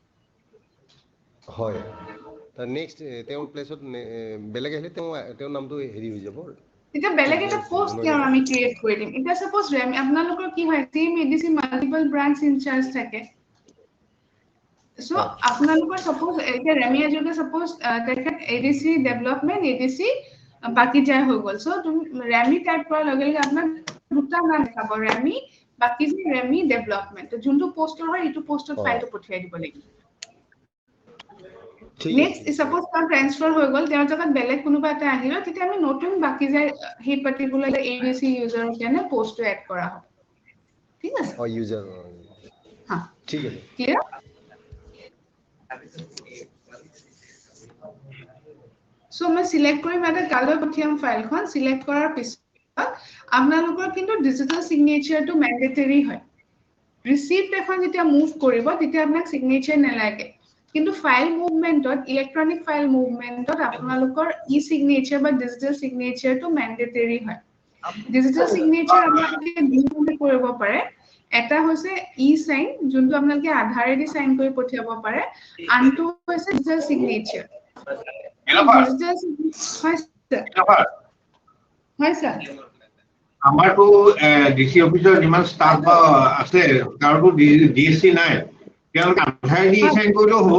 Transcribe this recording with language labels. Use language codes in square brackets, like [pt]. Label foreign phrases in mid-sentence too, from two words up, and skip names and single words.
[as] হয় তা নেক্সট তেওঁৰ প্লেসত বেলেগ আহিলে তেওঁৰ নামটো হেৰি হৈ যাব এটা বেলেগ এটা পোষ্ট তেওঁৰ আমি ক্ৰিয়েট কৰি দিম এটা সাপোজ ৰেম আপোনালোকৰ কি হয় [en] team ADC multiple branch in-charge [as] থাকে সো আপোনালোকৰ সাপোজ এটা ৰেমি আজকে সাপোজ তেখেত [en] ADC development ADC [as] বাকি যায় হৈ গল সো তুমি ৰেমি টাইপ কৰাৰ লগে লগে আপোনাৰ দুটা নাম দেখাব ৰেমি বাকি যে ৰেমি ডেভেলপমেন্ট যোনটো পোষ্টৰ হয় ইটো পোষ্টত ফাইলটো পঠিয়াই দিব লাগিব নেক্সট সাপোজ তাৰ ট্ৰান্সফাৰ হৈ গল তেওঁৰ জগত বেলেগ কোনোবা এটা আহিল তেতিয়া আমি নতুন বাকি যায় হে [en] particular ADC [as] ইউজাৰৰ কাৰণে পোষ্টটো এড কৰা হ'ব ঠিক আছে ইউজার হ্যাঁ ঠিক আছে [en] clear so [as] মই সিলেক্ট কৰিম এটা কালৈ পঠিয়াম ফাইলখন সিলেক্ট কৰাৰ পিছত আপোনালোকৰ কিন্তু [en] digital signature [as] ম্যান্ডেটৰি হয় ৰিসিপ্ট এখন যেতিয়া মুভ কৰিব তেতিয়া আপোনাক সিগনেচাৰ নালাগে কিন্তু [en] file movement electronic file movement [as] আপোনালোকৰ [en] e-signature [as] বা [en] digital signature [as] ম্যান্ডেটৰি হয় [en] digital signature [as] আপোনালোকে দুটা কৰিব পাৰে এটা হৈছে [en] e-sign [as] যোনটো আপোনালোকে আধাৰেদি সাইন কৰি পঠিয়াব পাৰে আনটো হৈছে [en] digital signature digital [as] হয় স্যাৰ আমাৰতো [en] DC office [as] যিমান ষ্টাফ বা আছে কাৰোতো ডিএসসি নাই তেওঁলোকে আধাৰ দি সাইন কৰিলেও হ'ব